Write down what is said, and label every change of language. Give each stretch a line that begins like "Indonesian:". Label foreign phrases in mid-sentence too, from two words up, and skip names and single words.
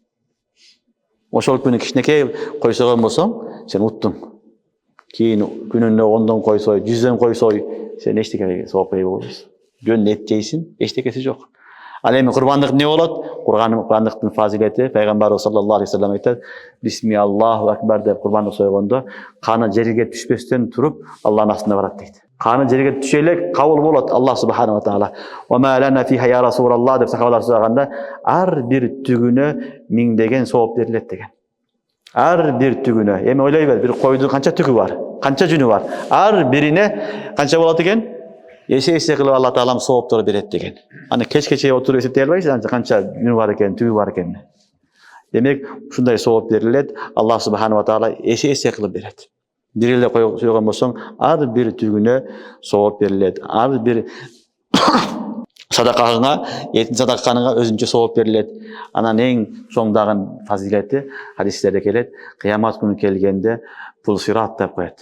Kyrgyz: Ошол күнү кичинекей кой сойгон болсоң, сен уттуң. Кийин күнүнө 10дон кой сой, 100дөн кой сой, сен эчтекеге соопка ээ болбойсуң. Жөн эт жейсиң, эчтекеси жок. Ал эми курбандык эмне болот? Курбандыктын фазилети пайгамбарыбыз
Arabic: صلى الله عليه وسلم
Kyrgyz: айтат:
Arabic: "بسم الله أكبر"
Kyrgyz: деп курбандык сойгондо каны жерге түшпөстөн туруп Аллахтын астына барат дейт. Каны жерге түшө элек кабыл болот
Arabic: الله سبحانه وتعالى. "وما لنا فيها يا رسول الله"
Kyrgyz: деп сахабалар сураганда, ар бир түгүнө миңдеген сооп берилет деген. Ар бир түгүнө. Эми ойлой бер, бир койдун канча түгү бар? Канча жүнү бар? Ар бирине канча болот экен? Эсе кылып Алла таалам сооптор берет деген. Аны кечке отуруп эсептей албайсың, канча жүнү бар экен, түгү бар экен. Демек, ушундай сооп берилет,
Arabic: الله سبحانه وتعالى
Kyrgyz: эсе кылып берет. Бир эле кой сойгон болсоң, ар бир түгүнө сооп берилет. Ар бир садакаңа, этин садакаңа өзүнчө сооп берилет. Анан эң чоң фазилети хадистерде келет, кыямат күнү келгенде бул сират деп коет.